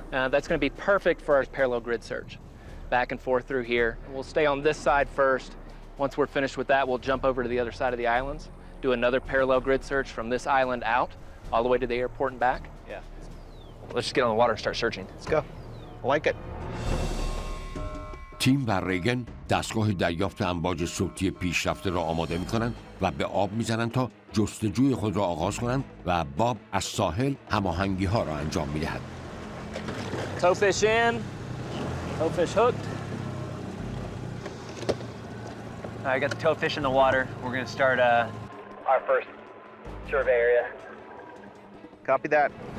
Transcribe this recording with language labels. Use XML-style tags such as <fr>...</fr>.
<en>That's going to be perfect for our parallel grid search. Back and forth through here. We'll stay on this side first. Once we're finished with that, we'll jump over to the other side of the islands, do another parallel grid search from this island out, all the way to the airport and back. Yeah. Let's just get on the water and start searching. Let's go. I like it.</en> <fa>تیم و ریگن دستگاه دریافت امواج صوتی پیشرفته را آماده می‌کنند و به آب می‌زنند تا جستجوی خود را آغاز کنند و باب از ساحل هماهنگی‌ها را انجام می‌دهد.</fa> <en>Toe fish in, toe fish hooked. I got the toe fish in the water. We're going to start our first survey area. Copy that.</en>